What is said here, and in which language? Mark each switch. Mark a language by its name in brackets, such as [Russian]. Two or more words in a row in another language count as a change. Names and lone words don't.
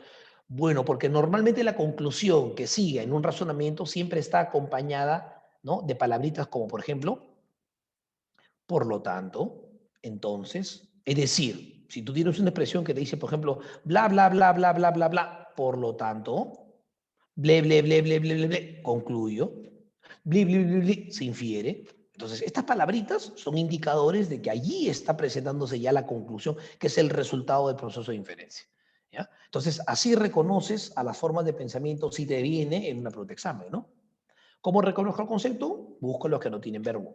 [Spanish] Bueno, porque normalmente la conclusión que sigue en un razonamiento siempre está acompañada, ¿no? De palabritas como, por ejemplo, por lo tanto, entonces, es decir, si tú tienes una expresión que te dice, por ejemplo, bla, bla, bla, bla, bla, bla, bla, por lo tanto, ble, ble, ble, ble, ble, ble, ble, concluyo, bli, bli, bli, bli, se infiere. Entonces, estas palabritas son indicadores de que allí está presentándose ya la conclusión, que es el resultado del proceso de inferencia. ¿Ya? Entonces, así reconoces a las formas de pensamiento si te viene en una pregunta de examen, ¿no? ¿Cómo reconozco el concepto? Busco los que no tienen verbo.